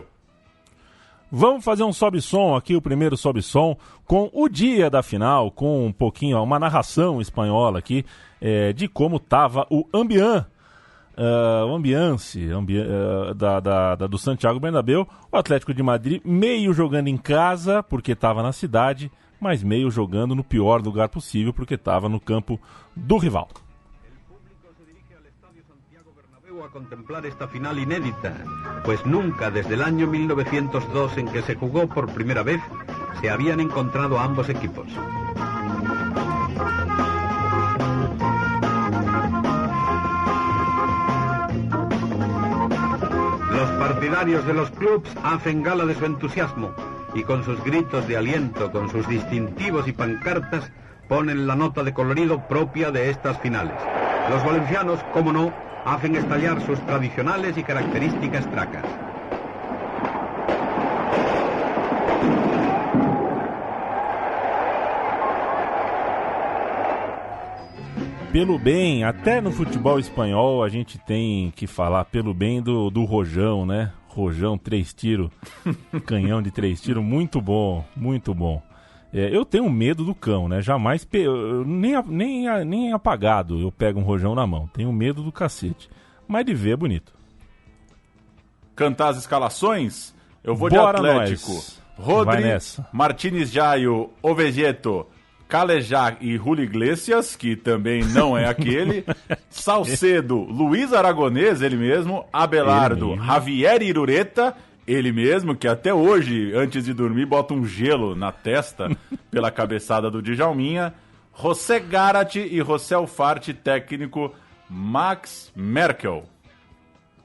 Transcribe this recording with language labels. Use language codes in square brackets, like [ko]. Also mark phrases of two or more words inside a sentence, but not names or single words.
[pt] Vamos fazer um sobe-som aqui, o primeiro sobe-som, com o dia da final, com um pouquinho, uma narração espanhola aqui, de como estava o ambiance do Santiago Bernabéu. O Atlético de Madrid meio jogando em casa, porque estava na cidade, mas meio jogando no pior lugar possível, porque estava no campo do rival. [es] A contemplar esta final inédita, pues nunca desde el año 1902 en que se jugó por primera vez se habían encontrado ambos equipos. Los partidarios de los clubes hacen gala de su entusiasmo y con sus gritos de aliento, con sus distintivos y pancartas, ponen la nota de colorido propia de estas finales. Los valencianos, como no, hacen estallar sus tradicionales y características tracas. [pt] Pelo bem, até no futebol espanhol a gente tem que falar pelo bem do Rojão, né? Rojão, 3 tiros, canhão de 3 tiros, muito bom, muito bom. Eu tenho medo do cão, né? Jamais, nem apagado eu pego um rojão na mão. Tenho medo do cacete. Mas de ver é bonito. Cantar as escalações? Eu vou Bora de Atlético. Nós. Rodri, Martínez Jaio, Ovejeto, Calejá e Julio Iglesias, que também não é aquele. Salcedo, Luiz Aragonês, ele mesmo. Abelardo, Javier Irureta, ele mesmo, que até hoje, antes de dormir, bota um gelo na testa pela cabeçada do Djalminha. José Garate e José Alfarte, técnico Max Merkel.